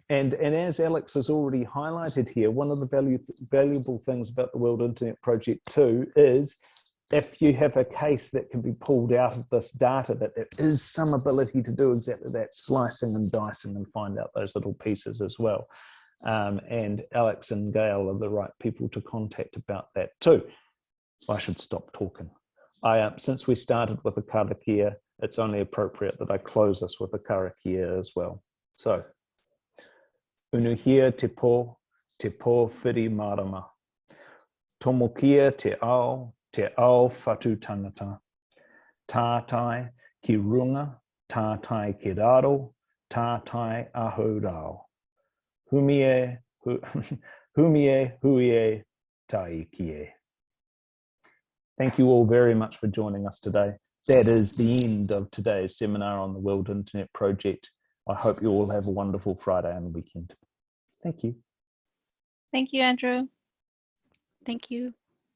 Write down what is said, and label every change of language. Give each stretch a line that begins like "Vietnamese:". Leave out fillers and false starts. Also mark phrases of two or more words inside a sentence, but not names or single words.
English: And as Alex has already highlighted here, one of the valuable things about the World Internet Project too is if you have a case that can be pulled out of this data, that there is some ability to do exactly that, slicing and dicing and find out those little pieces as well. And Alex and Gail are the right people to contact about that too. I should stop talking. Since we started with a karakia, it's only appropriate that I close us with a karakia as well. So,
Māori: unuhia te pō whiri marama. Tomokia te ao whatu tangata. Tātai ki runga, tātai ki raro, tātai aho rao. Humie huie tai kie.
English: Thank you all very much for joining us today. That is the end of today's seminar on the World Internet Project. I hope you all have a wonderful Friday and weekend. Thank you. Thank you, Andrew. Thank you.